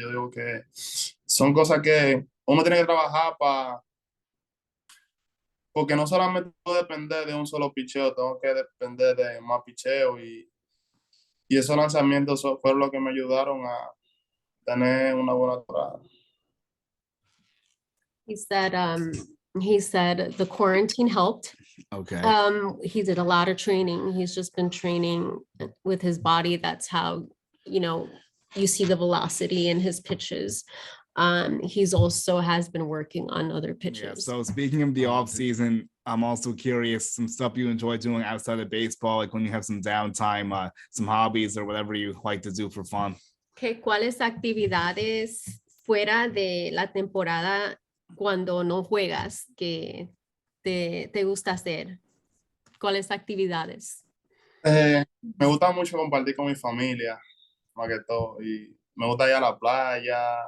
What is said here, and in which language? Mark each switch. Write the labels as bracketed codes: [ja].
[es] Yo digo que son cosas que uno tiene que trabajar para, porque no solamente puedo depender de un solo picheo, tengo que depender de más picheo y esos lanzamientos fueron los que me ayudaron a tener una buena entrada. [en] He said the quarantine helped. Okay. He did a lot of training. He's just been training with his body. That's how, you see the velocity in his pitches. He's also has been working on other Yeah. pitches. So speaking of the off season, I'm also curious some stuff you enjoy doing outside of baseball, like when you have some downtime, some hobbies or whatever you like to do for fun. [es] ¿Cuáles actividades fuera de la temporada cuando no juegas que te gusta hacer? ¿Cuáles actividades? Me gusta mucho compartir con mi familia, más que todo, y me gusta ir a la playa.